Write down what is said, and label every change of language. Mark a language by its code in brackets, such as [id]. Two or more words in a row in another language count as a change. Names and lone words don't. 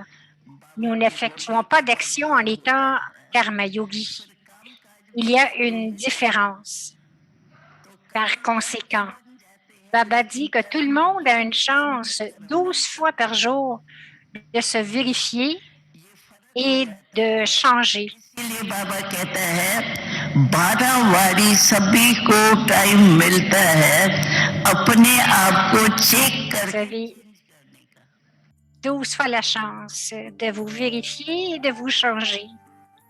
[fr] Nous n'effectuons pas d'action en étant [hi] कर्म योगी. [fr] Il y a une différence. Par conséquent, Baba dit que tout le monde a une chance 12 fois par jour de se vérifier et de changer. [hi] बाबा कहता है 12 वारी सभी को टाइम मिलता है अपने आप को चेक कर. [fr] Vous avez 12 fois la chance de vous vérifier et de vous changer.